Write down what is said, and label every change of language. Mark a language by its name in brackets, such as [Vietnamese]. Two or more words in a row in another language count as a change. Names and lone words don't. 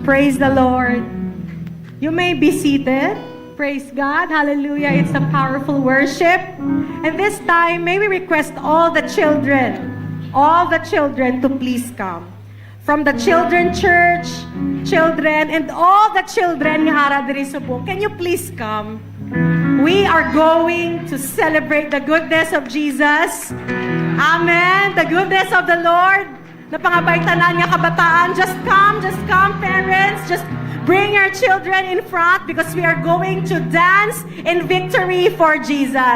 [English] Praise the Lord. You may be seated. Praise God. Hallelujah. It's a powerful worship. And this time, may we request all the children to please come. From the children church, children, and all the children [Hiligaynon] nga ara diri subong, [English] can you please come? We are going to celebrate the goodness of Jesus. Amen. The goodness of the Lord. [Hiligaynon] Napangabay tanan nga kabataan. [English] Just come, parents. Just bring your children in front because we are going to dance in victory for Jesus.